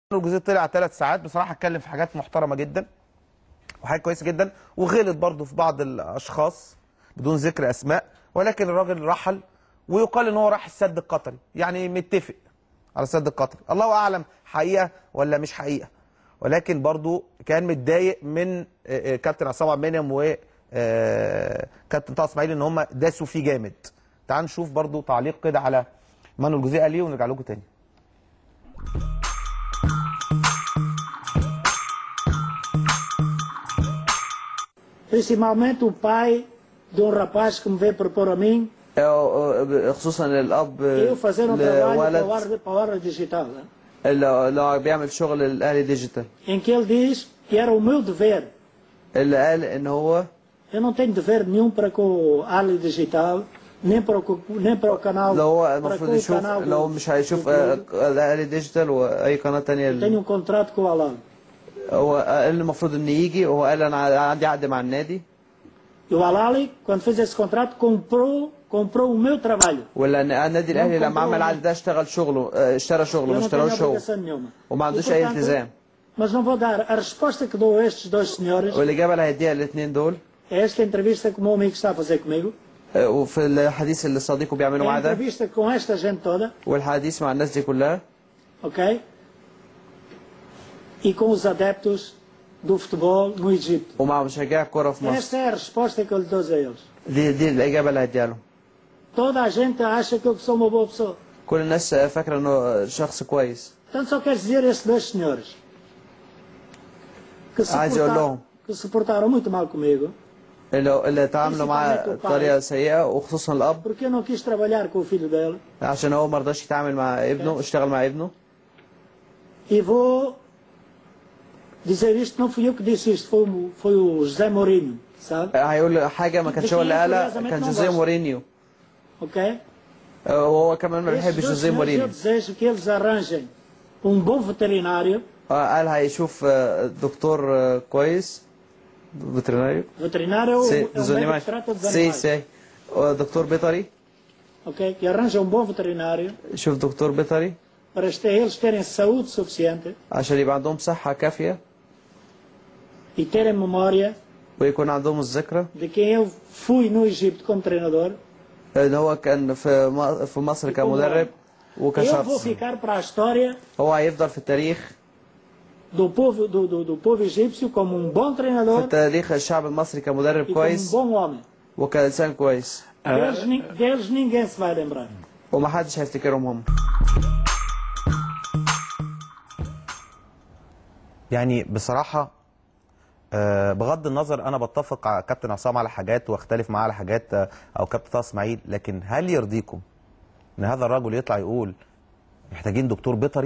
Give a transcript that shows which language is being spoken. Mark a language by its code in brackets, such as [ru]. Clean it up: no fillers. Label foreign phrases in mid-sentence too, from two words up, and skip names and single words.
[ar] الجزيرة طلع 3 ساعات بصراحة، اتكلم في حاجات محترمة جدا وحاجات كويسة جدا، وغلط برضه في بعض الأشخاص بدون ذكر أسماء، ولكن الراجل رحل ويقال إن هو راح السد القطري، يعني متفق على السد القطري، الله أعلم حقيقة ولا مش حقيقة، ولكن برضه كان متضايق من كابتن عصام عبد المنعم وكابتن طه اسماعيل إن هم داسوا فيه جامد. تعال نشوف برضه تعليق كده على مانويل جوزيه قال ايه ونرجع لكم تاني. [pt] Principalmente o pai de um rapaz que me veio propor a mim. [ar] خصوصا الاب [pt] Eu fazer um trabalho [ar] لولد [pt] para a hora digital, né? [ar] اللي بيعمل شغل الاهلي ديجيتال، [pt] em que ele diz que era o meu dever. [ar] اللي قال ان هو [pt] Eu não tenho dever nenhum para com o Ahli Digital, nem para o canal. [ar] لو هو [pt] para [ar] المفروض [pt] com o [ar] يشوف، [pt] canal [ar] لو مش هيشوف الاهلي ديجيتال واي قناه [pt] Eu [ar] ثانيه. [pt] tenho um contrato com o Alan. [ar] هو قال المفروض ان يجي، وهو قال انا عندي عقد مع النادي، [pt] E o Al-Ahly, quando fez esse contrato, comprou o meu trabalho. [ar] ولا النادي الاهلي لما عمل العقد ده اشترى شغله ما [pt] Eu não tenho [ar] اشتراش هو، [pt] obrigação nenhuma. [ar] وما [pt] E, [ar] عندوش اي [pt] portanto, [ar] التزام. [pt] mas não vou dar a resposta que dou a estes dois senhores. [ar] والاجابه اللي هيديها الاثنين دول [pt] É esta entrevista que o meu amigo está a fazer comigo. [ar] وفي الحديث اللي صديقه بيعمله [pt] É a [ar] معاه ده، [pt] entrevista com esta gente toda, [ar] والحديث مع الناس دي كلها، [pt] ok? E com os adeptos do futebol no Egito. [ar] ومع مشجعي الكوره في مصر. [pt] Esta é a resposta que eu lhe dou a eles. [ar] دي الاجابه اللي هديها لهم. [pt] Toda a gente acha que eu sou uma boa pessoa. [ar] كل الناس فاكره انه شخص كويس. [pt] Portanto, só quero dizer a esses dois senhores que se portaram muito mal comigo, [ar] اللي تعاملوا معاه بطريقه سيئه، وخصوصا الاب، [pt] porque eu não quis trabalhar com o filho dele. [ar] عشان هو ما رضاش يتعامل مع ابنه، اشتغل مع ابنه. [pt] E vou dizer isto, não fui eu que disse isto, foi o José Mourinho, sabe? [ar] هيقول حاجه ما كانش هو اللي قالها، كان جوزيه مورينيو. [pt] Ok? [ar] وهو كمان ما بيحبش جوزيه مورينيو. [pt] Eu desejo que eles arranjem um bom veterinário. [ar] قال هيشوف دكتور كويس، فيتريناريو. [pt] Veterinário é um médico que trata dos animais. [ar] سي دكتور بيطري. [pt] Ok? Que arranja um bom veterinário [ar] شوف دكتور بيطري [pt] para eles terem saúde suficiente [ar] عشان يبقى عندهم صحه كافيه [pt] e terem memória [ar] ويكون عندهم الذكرى [pt] de quem eu fui no Egito como treinador. [ar] ان هو كان في مصر كمدرب [pt] Eu vou [ar] وكشخص. [pt] ficar para a história [ar] هو هيفضل في التاريخ، [pt] do povo egípcio como um bom [ar] في [pt] treinador [ar] تاريخ الشعب المصري كمدرب [pt] e como um [ar] كويس [pt] bom homem. [ar] وكإنسان كويس، [pt] Deles ninguém se vai lembrar. [ar] ومحدش هيفتكرهم هم. يعني بصراحة بغض النظر أنا بتفق على كابتن عصام على حاجات واختلف معاه على حاجات، أو كابتن طه اسماعيل، لكن هل يرضيكم إن هذا الرجل يطلع يقول محتاجين دكتور بيطري؟